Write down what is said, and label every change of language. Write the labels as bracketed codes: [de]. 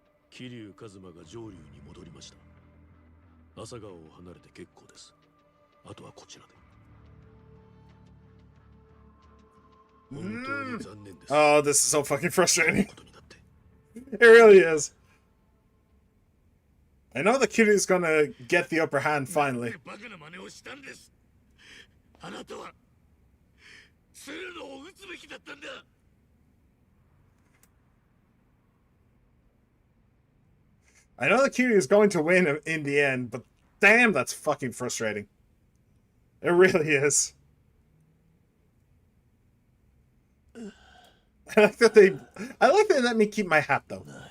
[ja] 桐生一馬が上流に戻りました朝顔を離れて結構ですあとはこちらで本当に残念です [en] Oh, this is so fucking frustrating. It really is. I know that Kiryu's gonna get the upper hand finally. [ja] バカな真似をしたんですあなたは鶴野を撃つべきだったんだ [en] I know that Kiryu's going to win in the end, but damn, that's fucking frustrating. It really is. I like that they let me keep my hat though.